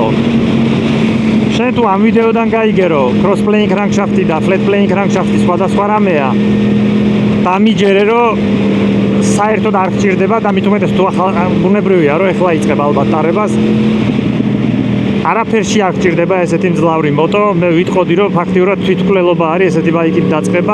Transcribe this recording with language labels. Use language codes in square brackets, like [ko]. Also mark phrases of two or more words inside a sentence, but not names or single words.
[ka] შენ თუ ამ ვიდეოდან გაიგერო, [en] cross playing crankshaft-ი [ka] და [en] flat playing crankshaft-ი [ka] სხვადასხვა რამეა. დამიჯერე რომ საერთოდ არ გჭირდება და მით უმეტეს თუ ახლა ბუნებრივია რომ ეხლა იწყებ ალბათ ტარებას. არაფერში არ გჭირდება ესეთი მძლავრი მოტო. მე ვიტყოდი რომ ფაქტიურად თვითმკვლელობა არის ესეთი ბაიკით დაწყება.